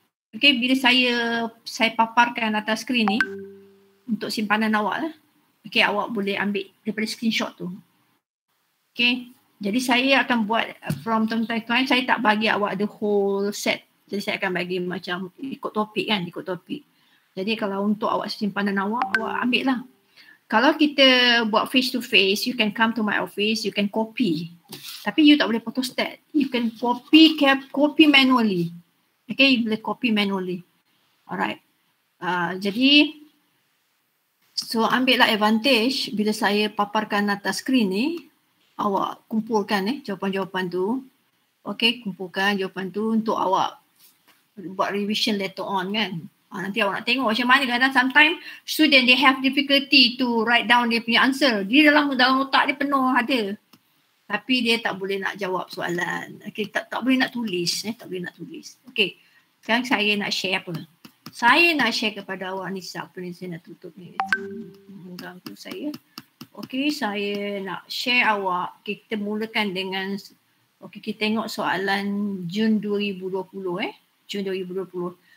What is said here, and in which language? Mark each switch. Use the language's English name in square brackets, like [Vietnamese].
[Malay] Okay, bila saya paparkan atas skrin ni untuk simpanan awak lah. Okay, awak boleh ambil daripada screenshot tu. Okay, jadi saya akan buat [English] from time to time, [Malay] saya tak bagi awak [English] the whole set. [Malay] Jadi saya akan bagi macam ikut topik kan, ikut topik. Jadi kalau untuk awak simpanan awak ambil lah. Kalau kita buat [English] face to face, you can come to my office, you can copy. [Malay] Tapi you tak boleh photostat. [English] You can copy manually. [Malay] Okay, you boleh copy manually. Alright. Jadi, so ambillah advantage bila saya paparkan atas skrin ni, awak kumpulkan jawapan-jawapan tu. Okay, kumpulkan jawapan tu untuk awak buat revision later on kan. Nanti awak nak tengok macam mana, kadang [English] sometimes student they have difficulty to write down [Malay] dia punya answer. Dia dalam otak dia penuh ada. Tapi dia tak boleh nak jawab soalan. Okay, tak boleh nak tulis. Tak boleh nak tulis. Okay, sekarang saya nak share apa? Saya nak share kepada awak ni siapa ni, saya nak tutup ni. Mengganggu saya. Okey, saya nak share awak. Kita mulakan dengan, okey, kita tengok soalan Jun 2020 Jun 2020.